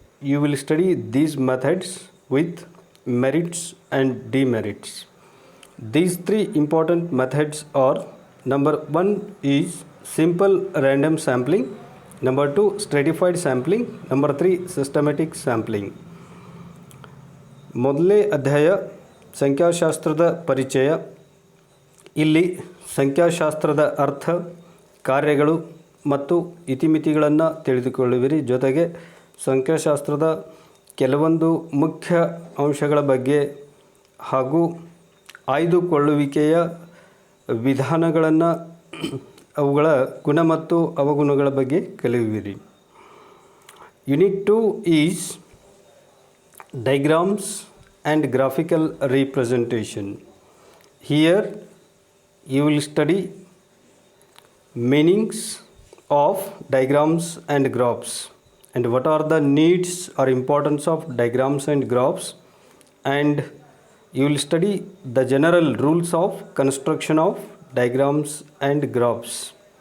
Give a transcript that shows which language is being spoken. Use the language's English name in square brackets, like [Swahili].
[English] You will study these methods with merits and demerits. These 3 important methods are: number 1 is simple random sampling, number 2 stratified sampling, number 3 systematic sampling. [Kannada] ಮೊದಲನೇ ಅಧ್ಯಾಯ ಸಂಖ್ಯಾಶಾಸ್ತ್ರದ ಪರಿಚಯ. ಇಲ್ಲಿ ಸಂಖ್ಯಾಶಾಸ್ತ್ರದ ಅರ್ಥ, ಕಾರ್ಯಗಳು ಮತ್ತು ಇತಿಮಿತಿಗಳನ್ನು ತಿಳಿದುಕೊಳ್ಳುವಿರಿ. ಜೊತೆಗೆ ಸಂಖ್ಯಾಶಾಸ್ತ್ರದ ಕೆಲವೊಂದು ಮುಖ್ಯ ಅಂಶಗಳ ಬಗ್ಗೆ ಹಾಗೂ ಆಯ್ದುಕೊಳ್ಳುವಿಕೆಯ ವಿಧಾನಗಳನ್ನು, ಅವುಗಳ ಗುಣ ಮತ್ತು ಅವಗುಣಗಳ ಬಗ್ಗೆ ಕಲಿಯುವಿರಿ. [English] Unit 2 is diagrams and graphical representation. Here you will study meanings of diagrams and graphs and what are the needs or importance of diagrams and graphs, and you will study the general rules of construction of diagrams and graphs.